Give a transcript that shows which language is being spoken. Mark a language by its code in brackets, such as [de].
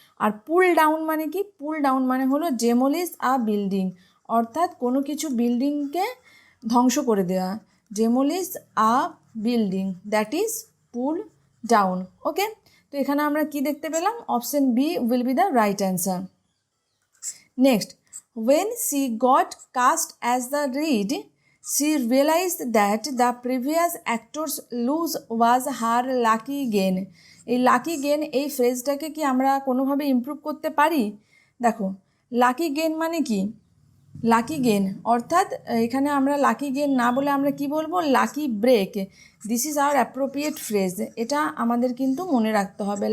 [bn] আর pull down মানে কি, pull down মানে হলো [en] demolish a building, [bn] অর্থাৎ কোনো কিছু বিল্ডিংকে ধ্বংস করে দেওয়া। [en] Demolish a building, that is pull down. [bn] ওকে, তো এখানে আমরা কি দেখতে পেলাম, [en] Option B will be the right answer. Next, when she got cast as the lead, she realized that the previous actor's lose was her lucky gain. [bn] এই lucky gain এই ফ্রেজটাকে কি আমরা কোনোভাবে ইমপ্রুভ করতে পারি? দেখো, লাকি গেন মানে কি, লাকি গেন অর্থাৎ এখানে আমরা লাকি গেন না বলে আমরা কি বলবো, lucky break. [en] this is our appropriate phrase, [bn] এটা আমাদের কিন্তু মনে রাখতে হবে।